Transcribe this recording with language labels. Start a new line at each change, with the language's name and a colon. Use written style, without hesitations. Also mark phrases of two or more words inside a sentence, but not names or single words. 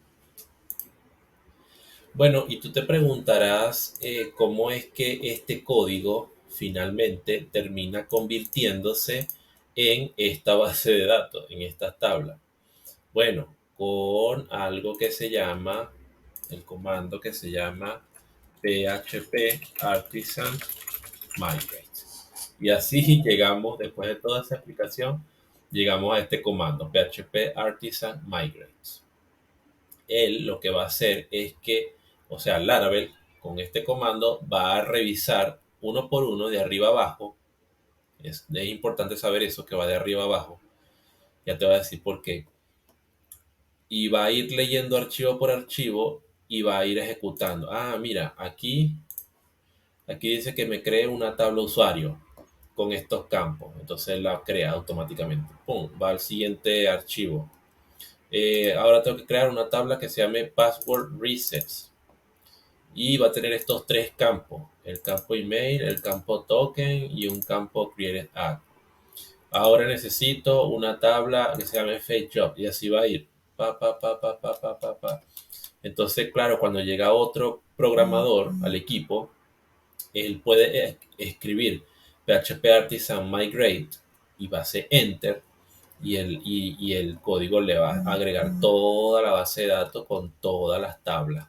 Spanish: Bueno, y tú te preguntarás cómo es que este código finalmente termina convirtiéndose en esta base de datos, en esta tabla. Bueno, con algo que se llama, el comando que se llama
English: php artisan migrate.
Spanish: Y así llegamos, después de toda esa explicación, llegamos a este comando,
English: php artisan migrate.
Spanish: Él lo que va a hacer es que, o sea, Laravel con este comando va a revisar uno por uno de arriba abajo. Es importante saber eso, que va de arriba abajo. Ya te voy a decir por qué. Y va a ir leyendo archivo por archivo y va a ir ejecutando. Ah, mira, aquí dice que me cree una tabla usuario con estos campos. Entonces la crea automáticamente. Pum, va al siguiente archivo. Ahora tengo que crear una tabla que se llame
English: password resets.
Spanish: Y va a tener estos tres campos. El campo email, el campo token y un campo
English: created add.
Spanish: Ahora necesito una tabla que se llame
English: fake job.
Spanish: Y así va a ir. Entonces, claro, cuando llega otro programador al equipo, él puede escribir
English: PHP Artisan Migrate
Spanish: y va a hacer Enter y el código le va a agregar toda la base de datos con todas las tablas.